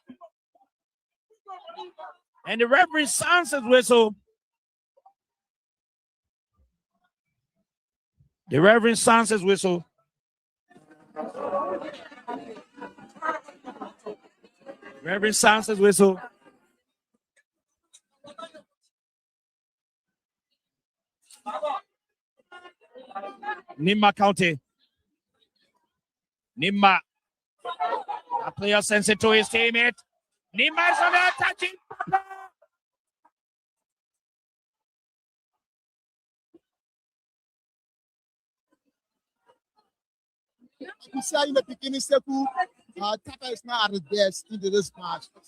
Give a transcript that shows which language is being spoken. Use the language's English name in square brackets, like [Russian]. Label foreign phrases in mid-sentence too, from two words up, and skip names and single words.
[English] And the Reverend Sanchez whistle. The Reverend Sanchez whistle. Reverend Sanchez whistle. Nimba County. Nimba. A player sends it to his teammate. Nimba is on the attacking. We said in the beginning, Seku, Tapper is not at his best into this match.